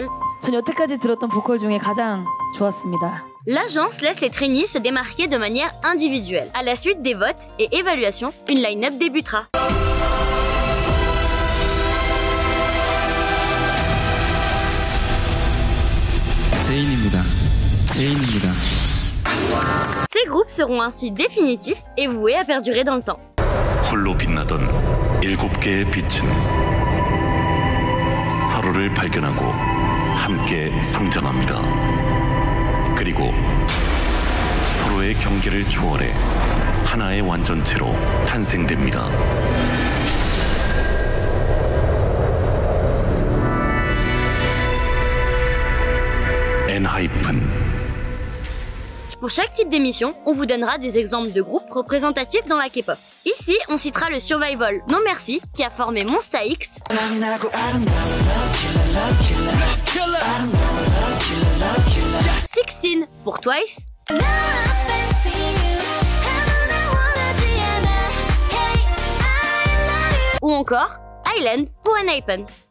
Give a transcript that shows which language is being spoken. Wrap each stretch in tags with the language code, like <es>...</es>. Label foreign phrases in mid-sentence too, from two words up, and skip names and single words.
<ko>전 여태까지 들었던 보컬 중에 가장 좋았습니다.</ko> <fr>L'agence laisse les trainees se démarquer de manière individuelle. À la suite des votes et évaluations, une line-up débutera.</fr> <ko>제인입니다.</ko> <fr>Ces groupes seront ainsi définitifs et voués à perdurer dans le temps.</fr> <ko>홀로 빛나던 7개의 빛은 서로를 발견하고 함께 성장합니다. 그리고 서로의 경계를 초월해 하나의 완전체로 탄생됩니다. ENHYPEN.</ko> <fr>Pour chaque type d'émission, on vous donnera des exemples de groupes représentatifs dans la K-pop. Ici, on citera le survival No Mercy qui a formé Monsta X, 16 pour Twice, ou encore Island pour ENHYPEN.</fr>